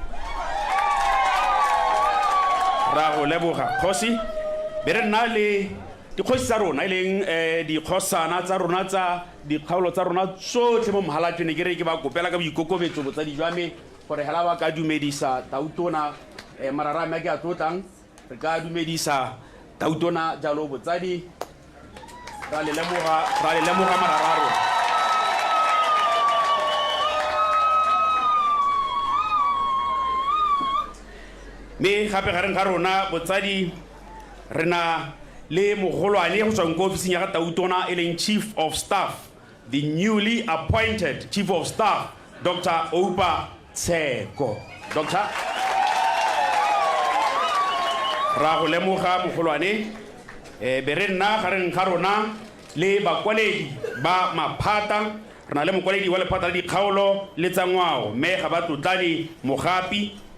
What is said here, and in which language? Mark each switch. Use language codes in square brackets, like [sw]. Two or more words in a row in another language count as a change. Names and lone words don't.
[tn] ra go leboga kgosi be re nna le dikgosi tsa rona e leng dikgosana tsa rona tsa dikgaolo tsa rona tsotlhe mo mohalatšene ke re ke ba kopela ka boikokobetso botsadi jwa me gore hela ba ka dumedisa tautona marara me ke a tlotlang re ka dumedisa tautona jalo botsadi ra le lemoga marararo me gape gareng ga rona botsadi re na le mogolwane go tswang ko ofising ya ga tautona e leng [en] Chief of Staff the newly appointed Chief of Staff [tn] Dr. Oupa Tsheko Dr. ra go lemoga mogolwane be re nna gareng ga rona le bakwaledi ba maphata re na le mokwaledi wa lephata la dikgaolo le tsa ngwao mme ga ba Tlotlane Mogapi